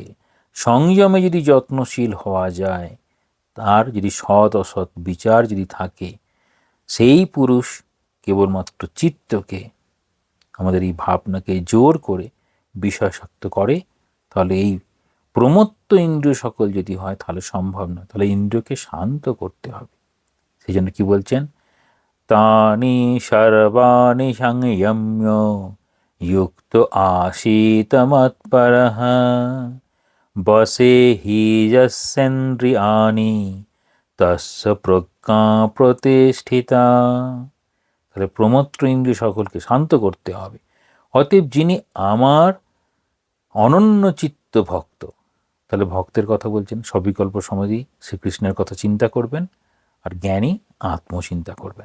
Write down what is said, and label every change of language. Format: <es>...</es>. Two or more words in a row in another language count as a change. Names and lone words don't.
<bn>সংযমে যদি যত্নশীল হওয়া যায়, তার যদি সৎ অসৎ বিচার যদি থাকে, সেই পুরুষ কেবলমাত্র চিত্তকে, আমাদের এই ভাবনাকে জোর করে বিষয়াসক্ত করে। তাহলে এই প্রমত্ত ইন্দ্রিয় সকল যদি হয় তাহলে সম্ভব না, তাহলে ইন্দ্রিয়কে শান্ত করতে হবে। সেই জন্য কি বলছেন,</bn> <sa>তানি সর্বাণি সংযম্য युक्त आसीत मत्परः বসে হি যস্যেন্দ্রিয়াণি তস্য প্রজ্ঞা প্রতিষ্ঠিতা।</sa> <bn>তাহলে প্রমত্ত ইন্দ্রিয় সকলকে শান্ত করতে হবে। অতএব যিনি আমার অনন্য চিত্ত ভক্ত, তাহলে ভক্তের কথা বলছেন, সবিকল্প সমাধি শ্রীকৃষ্ণের কথা চিন্তা করবেন, আর জ্ঞানী আত্মচিন্তা করবেন।</bn>